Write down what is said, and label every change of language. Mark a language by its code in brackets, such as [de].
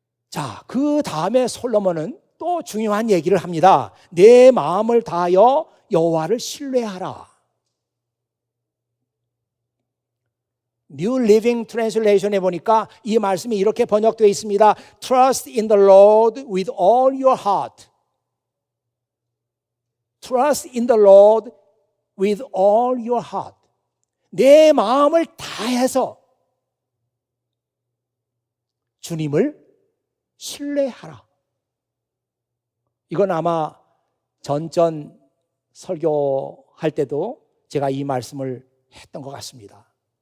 [ko] 자, 그 다음에 솔로몬은 또 중요한 얘기를 합니다. 내 마음을 다하여 여호와를 신뢰하라. New Living Translation에 보니까 이 말씀이 이렇게 번역되어 있습니다. [en] Trust in the Lord with all your heart. Trust in the Lord with all your heart. [ko] 내 마음을 다해서 주님을 신뢰하라. 이건 아마 전전 설교할 때도 제가 이 말씀을 했던 것 같습니다.